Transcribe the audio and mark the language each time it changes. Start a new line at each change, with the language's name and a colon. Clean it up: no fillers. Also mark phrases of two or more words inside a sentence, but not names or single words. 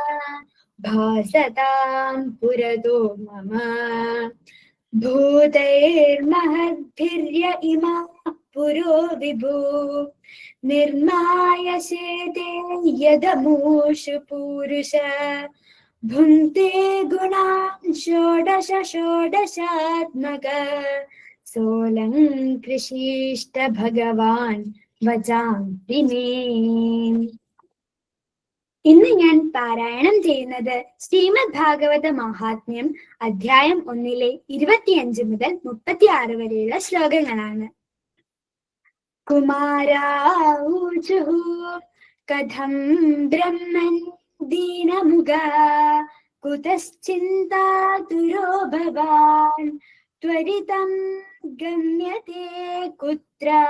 Sanskrit: भासतां पुरतो मम भूतैर्महद्भिर्य इमाः पुरो विभु निर्मायशेते यदमूषु पूरुष भुङ्क्ते गुणान् षोडश षोडशात्मक सोऽलङ्कृशिष्ट भगवान् വചാന്തി മേ.
Malayalam: ഇന്ന് ഞാൻ പാരായണം ചെയ്യുന്നത് ശ്രീമദ് ഭാഗവത മഹാത്മ്യം അധ്യായം 1 25 മുതൽ 36 വരെയുള്ള ശ്ലോകങ്ങളാണ്.
Sanskrit: കുമാരാഊചുഃ കഥം ബ്രഹ്മൻ ദീനമുഖാ കുതശ്ചിന്താതുരോ ഭവാൻ ത്വരിതം ഗമ്യത്തെ കുത്ര